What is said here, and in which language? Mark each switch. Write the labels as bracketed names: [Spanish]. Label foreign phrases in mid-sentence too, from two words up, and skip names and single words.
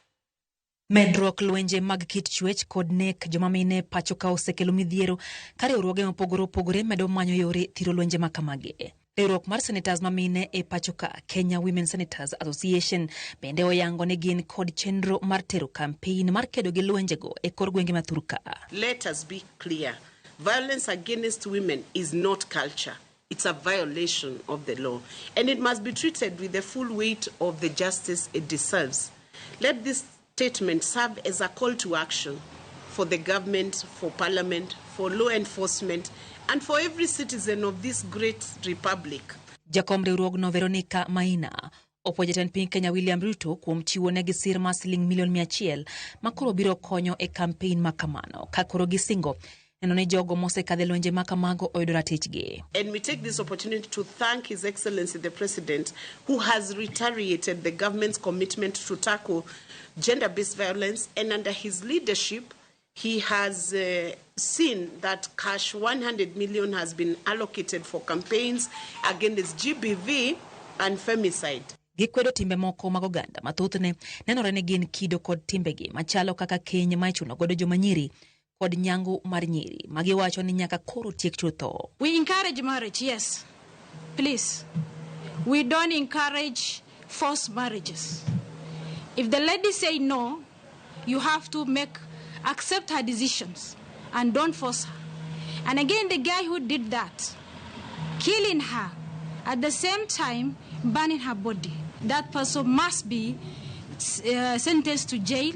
[Luo (Kenya and Tanzania)] Medruok lwenje mag kit chuech kod nek joma mine pacho ka osekelo midhiero ka riwruoge mopogore opogore medo manyo yore thiro lwenje ma kamagi. Riwruok mar Senetas ma mine e pacho ka Kenya Women Senators Association bende oyango ni gin kod chenro mar tero kampen mar kedo gi lwenjego e kor gwenge ma Thurka. [English] Let us be clear. Violence against women is not culture. It's a violation of the law, and it must be treated with the full weight of the justice it deserves. Let this statement serve as a call to action for the government, for parliament, for law enforcement, and for every citizen of this great republic. [Luo (Kenya and Tanzania)] Jakom riwruogno Veronica Maina opuojo jatend piny Kenya William Ruto kuom chiwo negi sir mar siling milion 100 makoro biro konyo e kampen makamano ka koro gisingo neno ni jogo mosekadhe lwenje makamago oyudo ratichgi. [English] And we take this opportunity to thank His Excellency the President, who has reiterated the government's commitment to tackle gender-based violence, and under his leadership he has seen that cash 100 million has been allocated for campaigns against GBV and femicide. [Luo (Kenya and Tanzania)] Gikwedo timbe moko mag oganda mathothne nenore ni gin kido kod timbegi machalo kaka keny ma ichuno godo joma nyiri kod nyango mar nyiri magiwacho ni nyaka koro tiek chutho. [English] We encourage marriage, yes, please. We don't encourage forced marriages. If the lady say no, you have to accept her decisions and don't force her. And again, the guy who did that, killing her, at the same time burning her body, that person must be sentenced to jail.